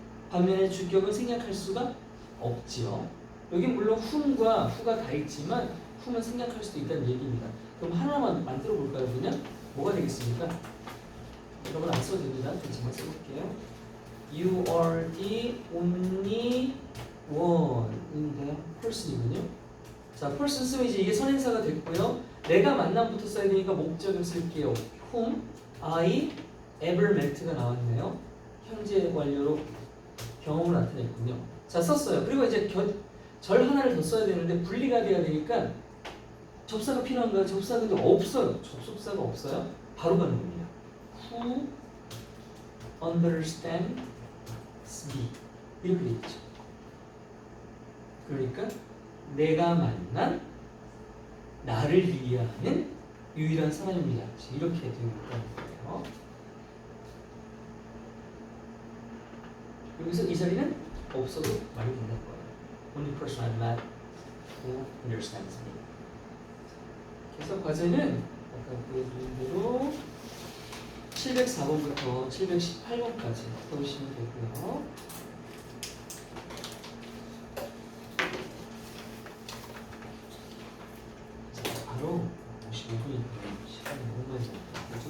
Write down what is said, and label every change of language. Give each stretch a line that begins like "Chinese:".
Korean: 반면에 주격은 생략할 수가 없지요. 여기 물론 whom과 who가 다 있지만 whom은 생략할 수도 있다는 얘기입니다. 그럼 하나만 만들어 볼까요? 그냥 뭐가 되겠습니까? 이런 건 안 써도 됩니다. 잠깐 써볼게요.
English: You are the only one인데요.
Korean: person이군요. 자, person 쓰면 이제 이게 선행사가 됐고요. 내가 만남부터 써야 되니까 목적을 쓸게요.
English: whom I ever met가 나왔네요.
Korean: 현재 완료로 경험을 나타냈군요. 자, 썼어요. 그리고 이제 절 하나를 더 써야 되는데 분리가 돼야 되니까 접사가 필요한가요? 접사가 근데 없어요. 접속사가 없어요. 바로 가는 겁니다.
English: Who understands me
Korean: 이렇게 돼 있죠. 그러니까 내가 만난 나를 이해하는 유일한 사람입니다. 이렇게 되어 있다는 거예요. 여기서 이 자리는 없어도 말이 된다는 거예요.
English: Only person I've met who understands me.
Korean: 그래서 과제는 아까 보여드린 대로 704번부터 718번까지 보시면 되고요. 자, 바로 55분이고요. 시간이 너무 많이 남았어요.